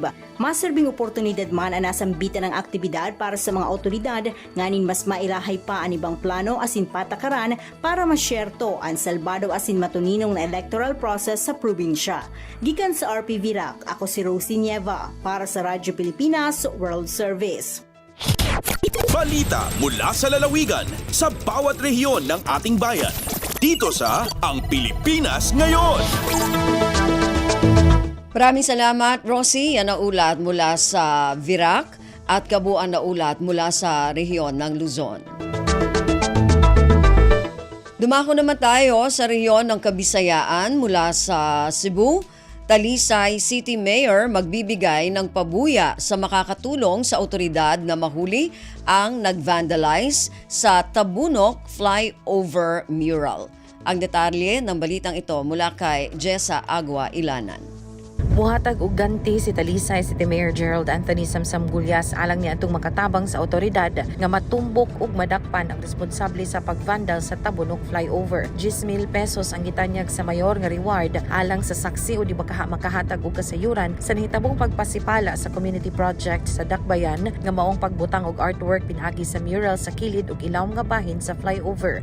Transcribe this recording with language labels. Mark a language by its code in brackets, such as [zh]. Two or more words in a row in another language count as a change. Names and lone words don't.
[bik] Maserbing oportunidad man ang nasambitan ng aktibidad para sa mga otoridad nganin mas mailahay pa ang ibang plano asin patakaran para masyerto ang salbado asin matuninong na [en] electoral process [bik] sa probinsya. Gikan sa RP Virac, ako si Rosie Nieva para sa Radyo Pilipinas World Service. [tl] Balita mula sa lalawigan sa bawat rehiyon ng ating bayan. Dito sa Ang Pilipinas Ngayon. Maraming salamat, Rosie. Yan ang ulat mula sa Virac at kabuuan na ulat mula sa rehiyon ng Luzon. Dumako naman tayo sa rehiyon ng Kabisayaan mula sa Cebu. Talisay City Mayor magbibigay ng pabuya sa makakatulong sa otoridad na mahuli ang nag-vandalize sa Tabunok Flyover Mural. Ang detalye ng balitang ito mula kay Jessa Agua Ilanan. [ceb] Buhatag og ganti si Talisay City Mayor Gerald Anthony Samsam Gulyas alang niya atong makatabang sa otoridad nga matumbok ug madakpan ang responsable sa pagvandal sa Tabunok Flyover. 10,000 pesos ang gitanyag sa mayor nga reward alang sa saksi o di makahatag og kasayuran sa nahitabong pagpasipala sa [en] community project [ceb] sa Dakbayan nga maong pagbutang og artwork pinagi sa mural sa kilid ug ilawom nga bahin sa flyover.